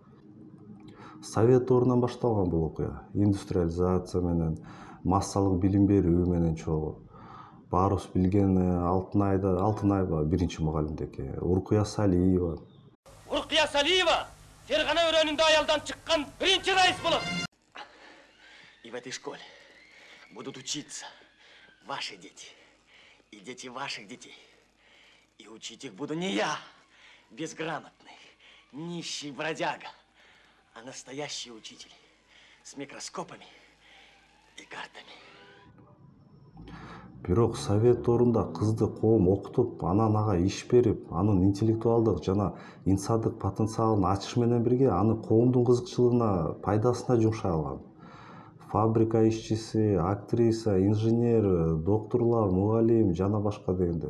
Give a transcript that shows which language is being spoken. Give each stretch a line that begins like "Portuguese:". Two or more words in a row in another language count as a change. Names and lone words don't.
Kyrgyz: Совет доорунан башталган бул окуя. Индустриализация менен, массалык билим берүү менен чогуу. Баарыбыз билген Алтынайба биринчи мугалимдеги, Уркуя Салиева. Уркуя Салиева Фергана өрөөнүндө аялдан чыккан биринчи раис болот.
Russian: И в этой школе будут учиться ваши дети и дети ваших детей. И учить их буду не я, безграмотный, нищий бродяга, а настоящие учители с микроскопами и картами.
Kyrgyz: Бирок совет доорунда кызды коом окутуп, анан ага иш берип, анын интеллектуалдык жана инсандык потенциалын ачыш менен бирге аны коомдун кызыкчылыгына, пайдасына жумшай алган. Фабрика ишчиси, актриса, инженер, доктурлар, мугалим жана башка дегендей.